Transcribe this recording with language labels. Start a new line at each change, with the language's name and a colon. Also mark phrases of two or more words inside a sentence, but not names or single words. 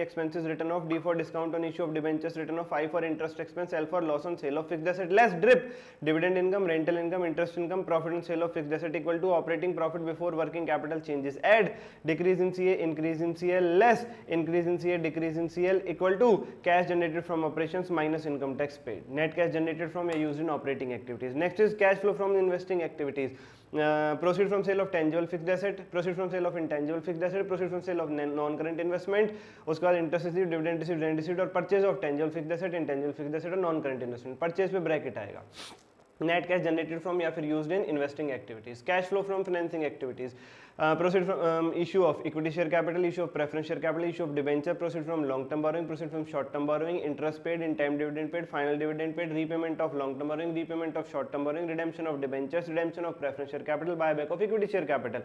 English: expenses return of, D for discount on issue of debentures return of, I for interest expense, L for loss on sale of fixed asset less drip, dividend income, rental income, interest income, profit on sale of fixed asset equal to operating profit before working capital changes, add decrease in CA, increase in CL less increase in CA, decrease in CL equal to cash generated from operations minus income tax paid, net cash generated from या used in operating activities। next is cash flow from investing activities, proceed from sale of tangible fixed asset, proceed from sale of intangible fixed asset, proceed from sale of non current investment,
Hindi: उसके बाद
English: interest received, dividend received, rent received और purchase of tangible fixed asset, intangible fixed asset और non current investment.
Hindi: परचेज पे ब्रैकेट आएगा।
English: net cash generated from
Hindi: या फिर
English: used in investing activities. cash flow from financing activities, proceed from issue of equity share capital, issue of preference share capital, issue of debenture, proceed from long term borrowing, proceed from short term borrowing, interest paid, in time dividend paid, final dividend paid, repayment of long term borrowing, repayment of short term borrowing, redemption of debentures, redemption of preference share capital, buyback of equity share capital.